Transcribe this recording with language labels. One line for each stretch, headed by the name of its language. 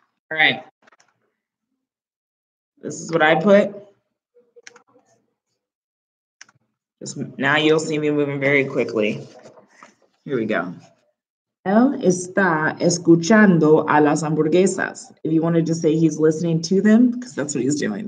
English: All right. This is what I put. Just now you'll see me moving very quickly. Here we go.
Spanish: Él está escuchando a las hamburguesas.
English: If you wanted to say he's listening to them, because that's what he's doing.